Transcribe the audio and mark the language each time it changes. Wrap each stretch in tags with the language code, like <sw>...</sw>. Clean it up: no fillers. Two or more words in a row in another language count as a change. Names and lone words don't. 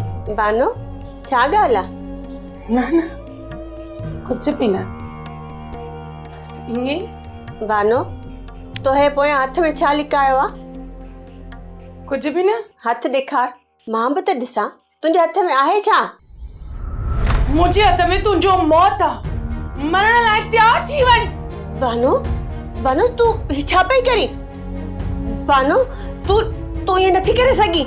<sd>बानो छा ॻाल्हि आहे?</sd> <hi>ना ना कुछ भी ना, बस ये।</hi> <sd>बानो तोहे पोयां हथ में छा लिकायो आहे?</sd> <hi>कुछ भी ना।</hi> <sd>हथ ॾेखार, मां बि त ॾिसां तुंहिंजे हथ में आहे छा? मुझे हथ में तुंहिंजो मौत आ, मरण लाइ तैयार थी वञ। बानो बानो तूं ही छा पई करी? बानो तूं ये नथी करे सघी।</sd>